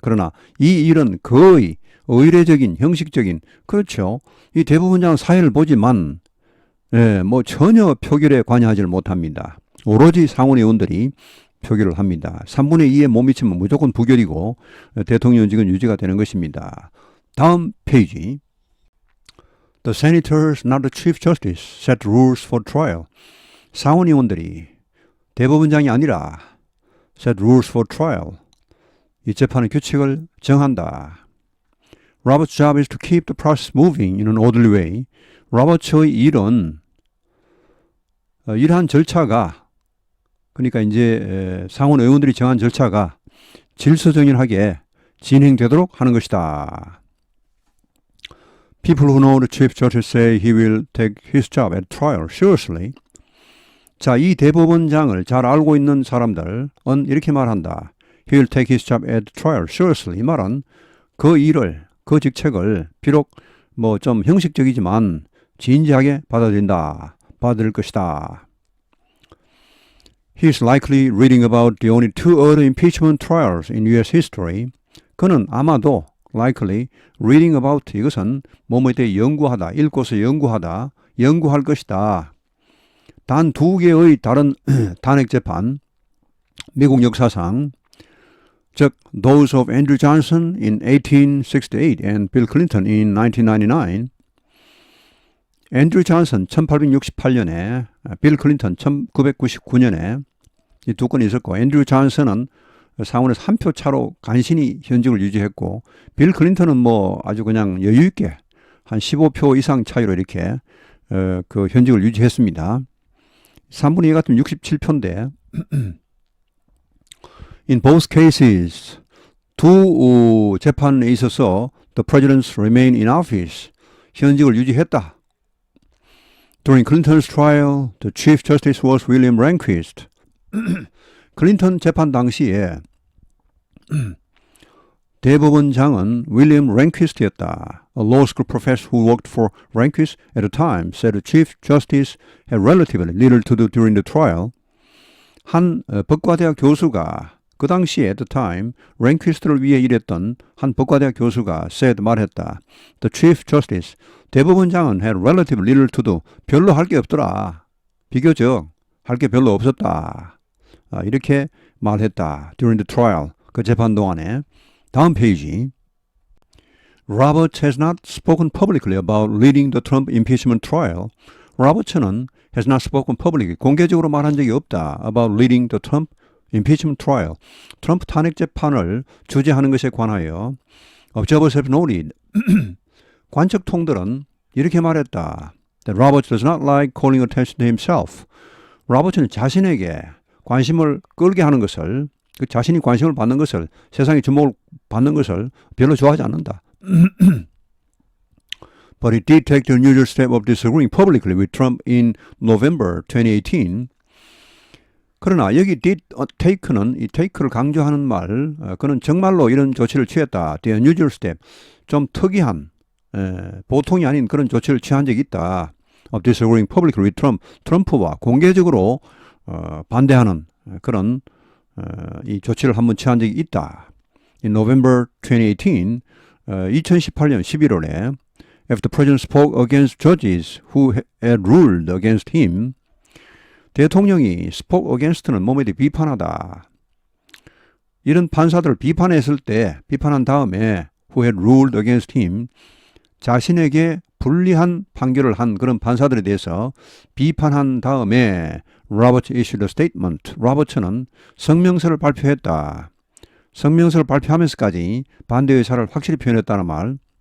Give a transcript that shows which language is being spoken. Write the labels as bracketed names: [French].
[Korean] 그러나 이 일은 거의 의례적인, 형식적인 그렇죠. 이 대법원장은 사회를 보지만 뭐 전혀 표결에 관여하지를 못합니다. 오로지 상원의원들이 표결을 합니다. 3분의 2에 못 미치면 무조건 부결이고 대통령직은 유지가 되는 것입니다. 다음 페이지. [English] The senators, not the chief justice, set rules for trial. [Korean] 상원의원들이 대법원장이 아니라 [English] set rules for trial. [Korean] 이 재판의 규칙을 정한다. [English] Robert's job is to keep the process moving in an orderly way. [Korean] 로버츠의 일은 이러한 절차가 그러니까 이제 상원 의원들이 정한 절차가 질서정연하게 진행되도록 하는 것이다. [English] People who know the Chief Justice say he will take his job at trial seriously. [Korean] 자, 이 대법원장을 잘 알고 있는 사람들은 이렇게 말한다. [English] He will take his job at trial seriously. [Korean] 이 말은 그 일을, 그 직책을 비록 뭐 좀 형식적이지만 진지하게 받아들일 것이다. [English] He is likely reading about the only two other impeachment trials in U.S. history. [Korean] 그는 아마도 [English] likely reading about [Korean] 이것은 뭐뭐에 대해 연구하다, 읽고서 연구할 것이다. 단 두 개의 다른 탄핵 재판, 미국 역사상, 즉 [English] those of Andrew Johnson in 1868 and Bill Clinton in 1999. [Korean] 앤드류 존슨 1868년에, 빌 클린턴 1999년에 이 두 건이 있었고, 앤드류 존슨은 상원에서 한 표 차로 간신히 현직을 유지했고, 빌 클린턴은 뭐 아주 그냥 여유 있게 한 15표 이상 차이로 이렇게 그 현직을 유지했습니다. 3분의 2 같으면 67표인데 [English] In both cases [Korean] 두 재판에 있어서 [English] the presidents remain in office [Korean] 현직을 유지했다. [English] During Clinton's trial, the Chief Justice was William Rehnquist. [Korean] 클린턴 재판 당시에 대법원장은 윌리엄 랭퀴스트였다. [English] A law school professor who worked for Rehnquist at the time said the Chief Justice had relatively little to do during the trial. [Korean] 한 법과대학 교수가 그 당시에 [English] at the time [Korean] 랭퀴스트를 위해 일했던 한 법과대학 교수가 말했다. [English] The Chief Justice, [Korean] 대법원장은 [English] had relatively little to do. [Korean] 별로 할 게 없더라. 비교적 할 게 별로 없었다. 이렇게 말했다. [English] During the trial, [Korean] 그 재판 동안에. 다음 페이지. [English] Roberts has not spoken publicly about leading the Trump impeachment trial. [Korean] 로버츠는 [English] has not spoken publicly, [Korean] 공개적으로 말한 적이 없다. [English] About leading the Trump impeachment trial. [Korean] 트럼프 탄핵 재판을 주재하는 것에 관하여 [English] Observers have noted. [Korean] 관측통들은 이렇게 말했다. [English] That Roberts does not like calling attention to himself. [Korean] 로버츠는 자신에게 관심을 끌게 하는 것을, 자신이 관심을 받는 것을, 세상의 주목을 받는 것을 별로 좋아하지 않는다. [English] But he did take the unusual step of disagreeing publicly with Trump in November 2018. [Korean] 그러나 여기 [English] did take [Korean] 는 이 take를 강조하는 말, 그는 정말로 이런 조치를 취했다. [English] The unusual step, [Korean] 좀 특이한, 보통이 아닌 그런 조치를 취한 적이 있다. [English] Of disagreeing publicly with Trump, [Korean] 트럼프와 공개적으로 반대하는 그런 이 조치를 한번 취한 적이 있다. [English] In November 2018, [Korean] 2018년 11월에 [English] If the president spoke against judges who had ruled against him, [Korean] 대통령이 [English] spoke against는 [Korean] 뭐뭐에 대해 비판하다. 이런 판사들을 비판했을 때, 비판한 다음에 [English] who had ruled against him, [Korean] 자신에게 불리한 판결을 한 그런 판사들에 대해서 비판한 다음에 [English] Roberts issued a statement. [Korean] 로버츠는 성명서를 발표했다. 성명서를 발표하면서까지 반대 의사를 확실히 표현했다는 말.